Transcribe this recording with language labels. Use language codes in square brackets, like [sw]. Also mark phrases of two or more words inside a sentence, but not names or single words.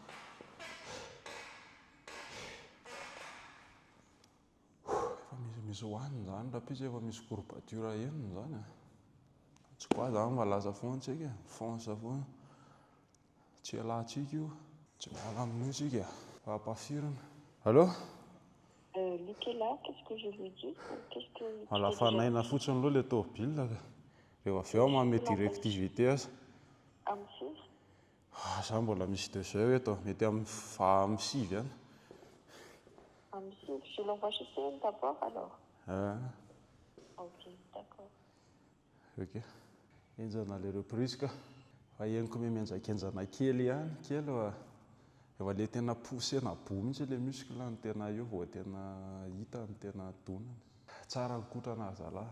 [mg] Efa misy hohaniny zany raha pitsy efa misy courbature heniny zany a. Tsy kwa zany malaza foana tsika e. Fonce foana. Tsy alatsika io. Tsy miala amin'io tsika. Fa ampafirina. Allô? [fr] Lequel là, qu'est-ce que je lui dis? Qu'est-ce que [mg] Alafanaina fotsiny aloha ilay tômôbilina. Rehefa avy eo manome directivité azy. Amin'ny 6? Za mbola misy 2 heures eto. Mety amin'ny 6 any. Amin'ny 6, [fr] je l'envoie chez CM d'abord alors. Ok, d'accord. [mg] Ok. Enjana ilay reprise ka. Fa henoko mienjakenjana kely ihany. Kely fa efa ilay tena poussena bo mihitsy ilay muscle ny tena eo vao tena hita ny tena donany. Tsara ny kotrana zalahy.